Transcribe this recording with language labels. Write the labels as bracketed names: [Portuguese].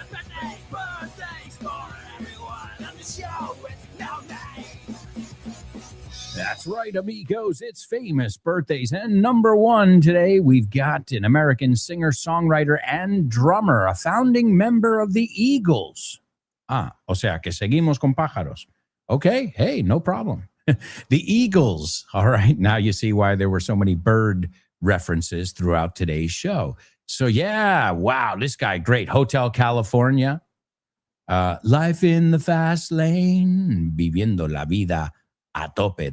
[English] Famous birthdays for everyone on the show with no name. That's right, amigos. It's famous birthdays. And number one today, we've got an American singer, songwriter, and drummer, a founding member of the Eagles. [Spanish] O sea, que seguimos con pájaros. [English] Okay, hey, no problem. The Eagles. All right, now you see why there were so many bird references throughout today's show. So yeah, wow, this guy, great. Hotel California. Life in the fast lane, [Spanish] viviendo la vida a tope.